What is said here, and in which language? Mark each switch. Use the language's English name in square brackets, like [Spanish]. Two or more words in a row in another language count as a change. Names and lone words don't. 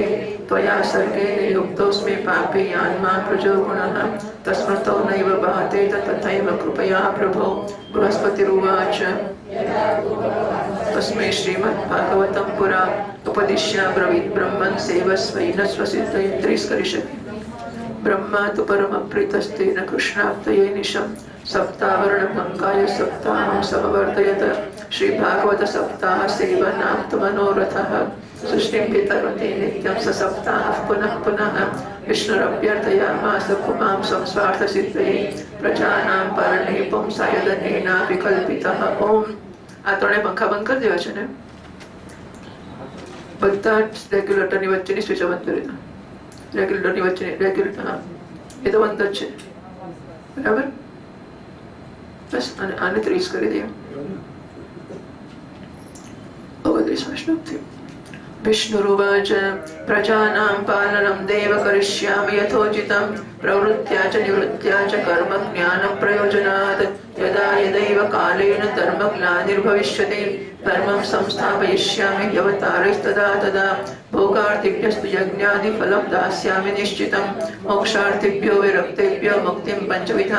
[Sanskrit] त्वया सर्गेण युक्तोऽस्मि पापी आत्मा प्रजो गुणः तस्मतो नैव भाते तथैव कृपया प्रभो. बृहस्पतिरुवाच तस्मै श्रीमद्भागवतं पुरा उपदिश्याब्रवीत् ब्रह्मन् सेवस्वैन स्वसिद्धये. [Gujarati] 30 કરી શકે. [Sanskrit] ब्रह्मा तु परमप्रीतस्तेन कृष्णाप्तये निशम् सप्तावरणभङ्गाय सप्ताहं समवर्तयत. श्रीभागवत सप्ताह सेवनाप्तमनोरथः सृष्टिं पितरते नित्यं स सप्ताहः पुनः पुनः. विष्णुरभ्यर्थयामास पुमां संस्वार्थसिद्धये प्रजानां परणे पुंसायदनेनापि कल्पितः. ओम. [Gujarati] આ ત્રણે પંખા બંધ કરી દેવા છે ને, બધા રેગ્યુલેટરની વચ્ચેની સ્વિચ બંધ કરી દો. રેગ્યુલેટરની વચ્ચે રેગ્યુલેટર, હા, એ તો બંધ જ છે, બરાબર. બસ, અને આને 30 કરી દે. 29મા શ્લોકથી. [Sanskrit] વિષ્ણુરુવાચ પ્રજાનાં પાલનં દેવ કરિષ્યામિ યથોચિતં प्रवृत्त्या च निवृत्त्या च कर्म ज्ञान प्रयोजनात् यदा यदैव कालेन धर्म ग्लानिर्भविष्यति धर्मं संस्थापयिष्यामि ह्यवतारैस्तदा तदा भोगार्थिभ्यस्तु यज्ञादि फलं दास्यामि निश्चितं मोक्षार्थिभ्यो विरक्तेभ्यो मुक्तिं पंचविधां